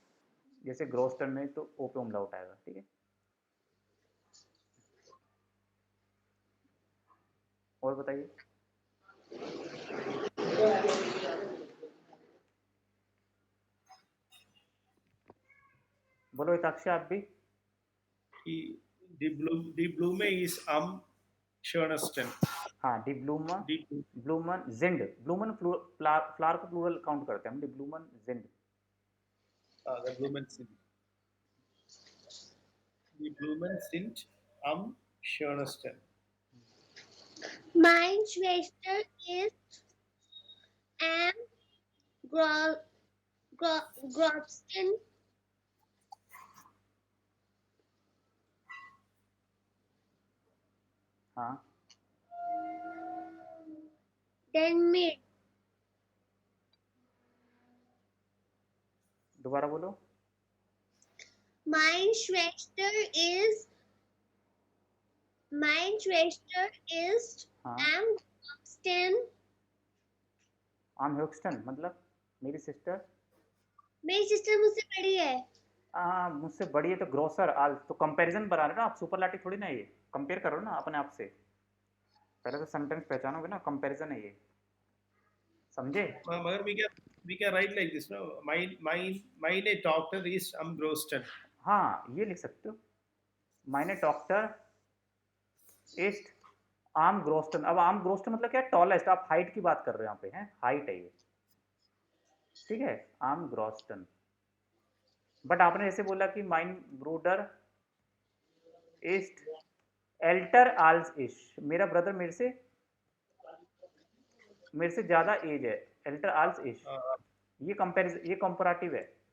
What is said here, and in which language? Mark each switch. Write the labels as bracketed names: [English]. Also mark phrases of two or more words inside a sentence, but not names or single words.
[Hindi] जैसे ग्रोस्टन में तो ओ पे उमलाउट आएगा, ठीक है। और बताइए। बोलो हिताक्षी आप भी। [German] Die Blume is am schönsten. हाँ, die Blumen, Die, Blumen sind, [Hindi] ब्लूमन फ्लावर को [English] plural count [Hindi] करते हैं हम, [German] die Blumen sind. the Blumen sind. Die Blumen sind am schönsten. Mein Schwester ist am größten. [Hindi] हाँ, [German] Den mir. [Hindi] दोबारा बोलो। [German] Mein Schwester ist [Hindi] हाँ, [German] am größten. am höchsten [Hindi] मतलब मेरी सिस्टर। मेरी सिस्टर मुझसे बड़ी है। हाँ, मुझसे बड़ी है तो [German] größer als, [Hindi] तो कंपैरिजन बना रहे हो ना आप, सुपरलाटिव थोड़ी ना है ये, कंपेयर करो ना अपने आप से। पहले तो सेंटेंस पहचानोगे ना, कंपैरिजन है ये, समझे। मगर [English] we can write like this, no? [German] Meine Tochter is am größten. [Hindi] हाँ, ये लिख सकते हो, [German] Meine Tochter ist am größten. [Hindi] अब [German] am größten [Hindi] मतलब क्या, टॉलेस्ट, आप हाइट की बात कर रहे हो यहाँ पे, हैं हाइट है ये, ठीक है, [German] am größten. [Hindi] बट आपने जैसे बोला कि [German] mein Bruder ist älter als ich, [Hindi] मेरा ब्रदर मेरे से ज्यादा एज है, [German] älter als ich, [Hindi] ये कंपेरिजन, ये कंपैरेटिव है।